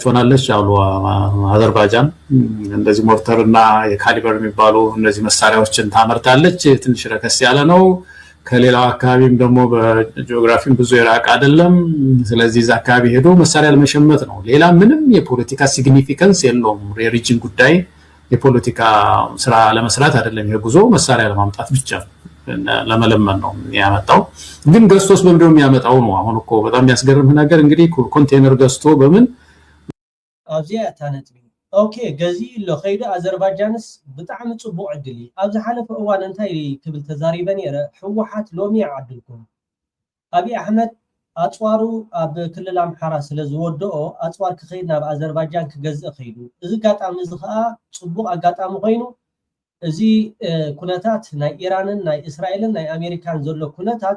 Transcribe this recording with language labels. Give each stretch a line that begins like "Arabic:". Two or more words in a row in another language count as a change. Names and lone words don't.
Amharic: ሆናለች አሉ አዘርባይጃን እንደዚህ ሞርተርና የካሊበር የሚባሉ እነዚህ መሳሪያዎችን ታመርታለች ትንሽ ረከስ ያለ ነው ከሌላው አካባቢም ደግሞ በጂኦግራፊም ብዙ የራቀ አይደለም ስለዚህ እዛ አካባቢ ሄዶ መሳሪያ ለመሸመት ነው ሌላ ምንም የፖለቲካ ሲግኒፊካንስ የለውም የሪጅን ጉዳይ የፖለቲካ ስራ ለመስራት አይደለም የጉዞ መሳሪያ ለማምጣት ብቻ ለመለመን ነው ያመጣው ግን ገስቶስ በምንድነው የሚያመጣው ነው አሁን እኮ በጣም የሚያስገርም ነገር እንግዲህ ኮንቴነር ገስቶ በምን
Tigrinya: አብዚያ ታነጥቢ ኦኬ ገዚ ለኸይደ አዘርባይጃንስ በጣም ጽቡቅ ዕድሊ ኣብዚ ሓለፈ እዋን እንታይ ክብል ተዛሪበን የረ ሕወሓት ሎሚ ያዓድልኩም አቢ አሕመድ አጽዋሩ ኣብ ክልል አምሓራ ስለዝወደኦ አጽዋር ክኸይድ ናብ አዘርባይጃን ክገዝእ ኸይዱ እዚ ጋጣሚ እዚ ከዓ ጽቡቅ አጋጣሚ ኮይኑ እዚ ኩነታት ናይ ኢራንን ናይ እስራኤልን ናይ አሜሪካን ዘሎ ኩነታት